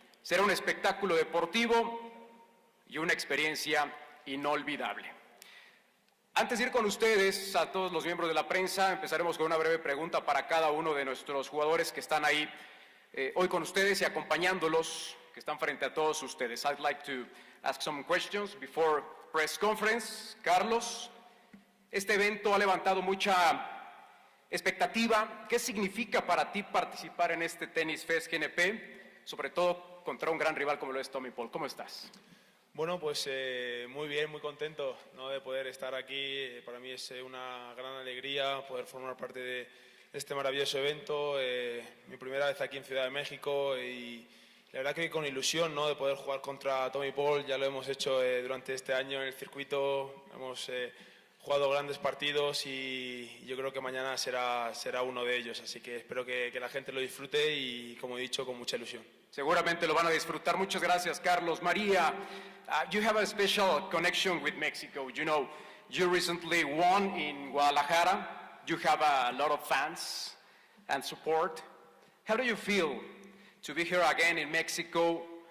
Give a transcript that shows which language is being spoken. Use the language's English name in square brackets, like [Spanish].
[Spanish] Será un espectáculo deportivo y una experiencia inolvidable. Antes de ir con ustedes, a todos los miembros de la prensa, empezaremos con una breve pregunta para cada uno de nuestros jugadores que están ahí hoy con ustedes y acompañándolos, que están frente a todos ustedes. [English] I'd like to ask some questions before press conference. [Spanish] Carlos, este evento ha levantado mucha expectativa. ¿Qué significa para ti participar en este Tenis Fest GNP, sobre todo contra un gran rival como lo es Tommy Paul? ¿Cómo estás? Bueno, pues muy bien, muy contento, ¿no?, de poder estar aquí. Para mí es una gran alegría poder formar parte de este maravilloso evento. Mi primera vez aquí en Ciudad de México y la verdad que con ilusión, ¿no?, de poder jugar contra Tommy Paul. Ya lo hemos hecho durante este año en el circuito. Hemos jugado grandes partidos y yo creo que mañana será uno de ellos, así que espero que la gente lo disfrute y, como he dicho, con mucha ilusión. Seguramente lo van a disfrutar. Muchas gracias, Carlos. [English] María, you have a special connection with Mexico. You know, you recently won in Guadalajara. You have a lot of fans and support. How do you feel to be here again in Mexico?